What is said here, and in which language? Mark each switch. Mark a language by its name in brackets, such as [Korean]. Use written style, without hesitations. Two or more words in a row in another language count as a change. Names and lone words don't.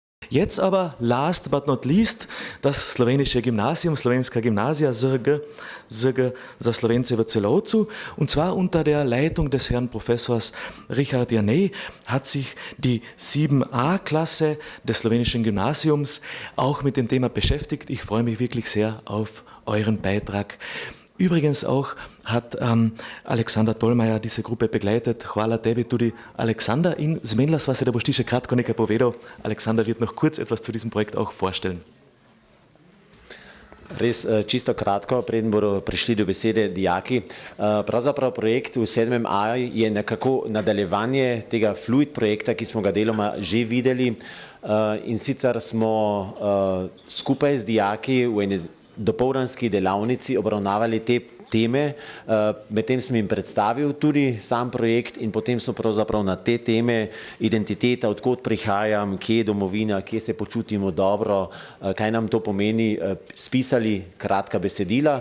[German] Jetzt aber, [English] last but not least, [German] das slowenische Gymnasium, Slovenska gimnazija, ZG za Slovence v Celovcu. Und zwar unter der Leitung des Herrn Professors Richard Janej hat sich die 7a-Klasse des slowenischen Gymnasiums auch mit dem Thema beschäftigt. Ich freue mich wirklich sehr auf euren Beitrag. Übrigens auch hat Alexander Tolmajer diese Gruppe begleitet. [Slovenian] Hvala tebi tudi, Alexander. In zmenila sva se, da boš ti še kratko nekaj povedal. [German] Alexander wird noch kurz etwas zu diesem Projekt auch vorstellen. [Slovenian] Res čisto kratko, preden bodo prišli do besede dijaki. Pravzaprav projekt v 7a je nekako nadaljevanje tega Fluid projekta, ki smo ga deloma že videli. In sicer smo skupaj z dijaki v eni dopoldanski delavnici obravnavali te teme, medtem sem jim predstavil tudi sam projekt in potem smo pravzaprav na te teme identiteta, odkot prihajam, kje je domovina, kje se počutimo dobro, kaj nam to pomeni, spisali kratka besedila.